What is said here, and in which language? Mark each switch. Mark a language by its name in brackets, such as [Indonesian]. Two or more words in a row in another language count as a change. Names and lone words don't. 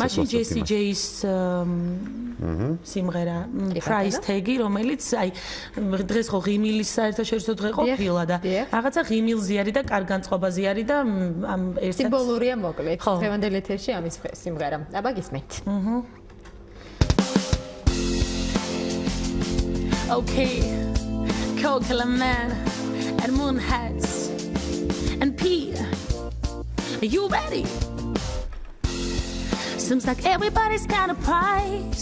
[Georgian] მაშინ Jessie J-ის სიმღერა Price Tag-ი, რომელიც აი დღეს ხო ღიმილის საერთაშორისო დღე ყოფილა და რაღაცა ღიმილზე არის და კარგ განწყობაზე არის და ამ ერთად სიმბოლურია მოკლედ. დღევანდელ ეთერში ამის სიმღერა. აბა გისმენთ. [English] Okay, Coca-Cola Man and Moon Hats and P. Are you ready? Seems like everybody's got a price.